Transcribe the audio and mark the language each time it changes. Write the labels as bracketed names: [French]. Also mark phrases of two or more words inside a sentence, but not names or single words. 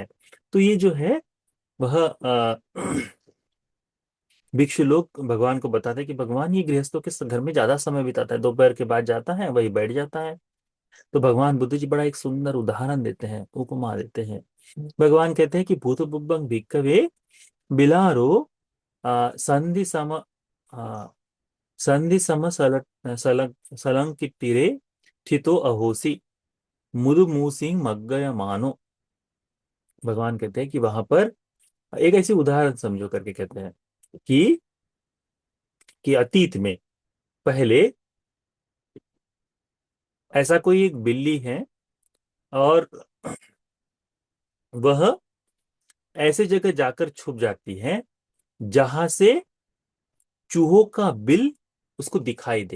[Hindi] तो ये जो है वह भिक्षु लोग भगवान को बताते हैं कि भगवान ये गृहस्थों के घर में ज्यादा समय बिताता है, दोपहर के बाद जाता है, वही बैठ जाता है, तो भगवान बुद्ध जी बड़ा एक सुंदर उदाहरण देते हैं, उपमा देते हैं। भगवान कहते हैं कि [Pali] भूत बुद्धं भिक्खवे बिलारो संधि सम संधि सम सलंकितिरे ठितो अहोसी मुदु मूसिंग मग्गय मानो। [Hindi] भगवान कहते हैं कि वहां पर एक ऐसी उदाहरण समझो करके कहते हैं कि अतीत में पहले ऐसा कोई एक बिल्ली है, और वह ऐसे जगह जाकर छुप जाती है जहां से चूहों का बिल उसको दिखाई दे।